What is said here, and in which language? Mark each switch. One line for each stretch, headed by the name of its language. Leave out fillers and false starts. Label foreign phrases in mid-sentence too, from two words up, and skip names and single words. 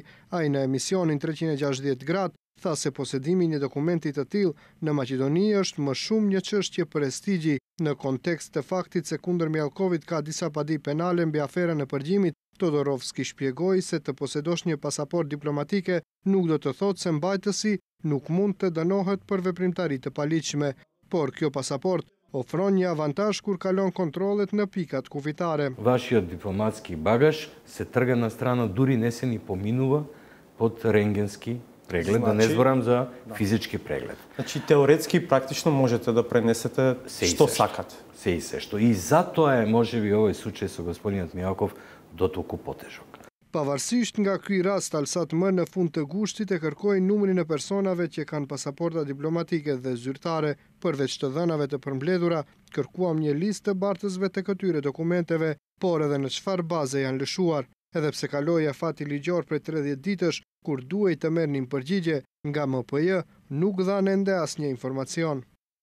Albanian: Ai në emisionin 360 gradë tha se posedimi i një dokumenti të tillë në Maqedoni është më shumë një çështje prestigji në kontekst të faktit se kundër Mjalkovit ka disa padi penale mbi aferën e përgjimit. Todorovski shpjegoi se të posedosh një pasaport diplomatike nuk do të thotë se mbajtësi nuk mund të dënohet për veprimtari të paligjshme, por kjo pasaport ofron një avantazh kur kalon kontrollet në pikat kufitare.
Macedonian: Вашиот дипломатски багаж се трга на страна, дури не се ни поминува под рентгенски преглед, да не зборам за физички преглед. Значи теоретски практично можете да пренесете што сакате. Се и се што. И затоа е можеби овој случај со господинот Мjalkov дотолку потежок.
Albanian: Pavarësisht nga ky rast, Alsatm në fund të gushtit e kërkoi numrin e personave që kanë pasaporta diplomatike dhe zyrtare. Përveç të dhënave të përmbledhura, kërkuam një listë të bartësve të këtyre dokumenteve, por edhe në çfarë baze janë lëshuar. Edhe pse kaloi afati ligjor prej 30 ditësh, kur duhej të merrnin përgjigje nga MPJ, nuk dhanë ende asnjë informacion.